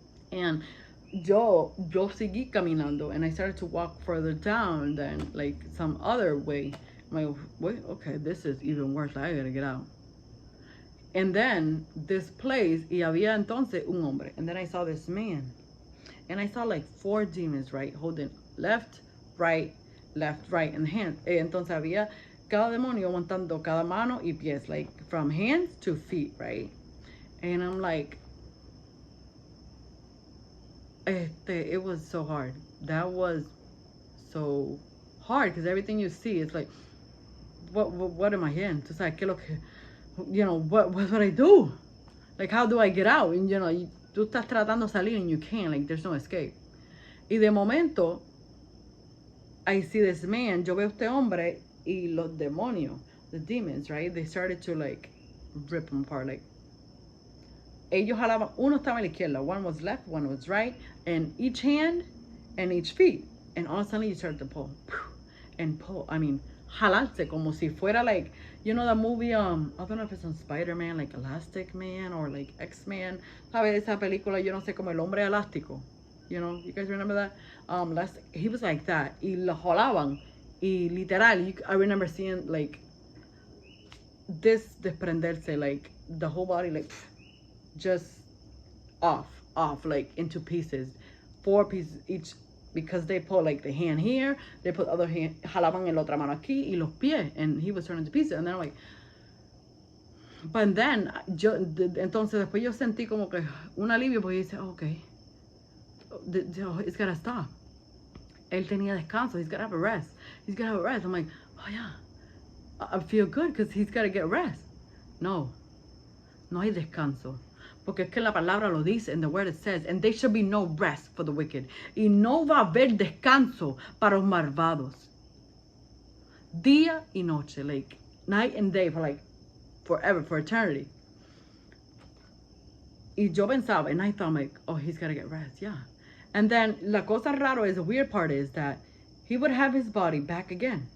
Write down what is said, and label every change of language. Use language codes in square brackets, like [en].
[en] And [es] yo seguí caminando, [en] and I started to walk further down than like some other way. I'm like, wait, okay, this is even worse. I gotta get out. And then this place, [es] y había entonces un hombre. [en] And then I saw this man. And I saw like 4 demons, right? Holding left, right, and hands. [es] Entonces había cada demonio aguantando cada mano y pies, [en] like from hands to feet, right? And I'm like, it was so hard. That was so hard because everything you see is like, what am I in? [es] Tú sabes, ¿qué es lo que, [en] you know, what would I do? Like, how do I get out? And, you know, [es] tú estás tratando de salir [en] and you can't, like, there's no escape. [es] Y de momento, [en] I see this man, [es] yo veo este hombre y los demonios, [en] the demons, right? They started to, like, rip him apart, like, [es] ellos jalaban, uno estaba a la izquierda, [en] one was left, one was right, and each hand and each feet. And all of a sudden you start to pull. And pull, I mean, [es] jalarse como si fuera [en] like, you know that movie, I don't know if it's on Spider-Man, like Elastic Man or like X-Man. [es] ¿Sabes esa película, yo no sé, como El Hombre Elástico? [en] You know, you guys remember that? He was like that. [es] Y lo jalaban. Y literal, [en] I remember seeing like this [es] desprenderse, [en] like the whole body, like just off, like into pieces, 4 pieces each, because they put like the hand here, they put other hand, [es] jalaban el otra mano aquí y los pies, [en] and he was turning to pieces, and then I'm like, but then [es] entonces después yo sentí como que un alivio porque dice, [en] okay, it's gotta stop. [es] Él tenía descanso, [en] he's gotta have a rest, I'm like, oh yeah, I feel good because he's gotta get rest. [es] No hay descanso. Porque es que la palabra lo dice, [en] and the word it says, and there should be no rest for the wicked. [es] Y no va a haber descanso para los malvados. Día y noche, [en] like night and day, for like forever, for eternity. [es] Y yo pensaba, [en] and I thought, like, oh, he's gotta get rest, yeah. And then [es] la cosa raro [en] is, the weird part is that he would have his body back again.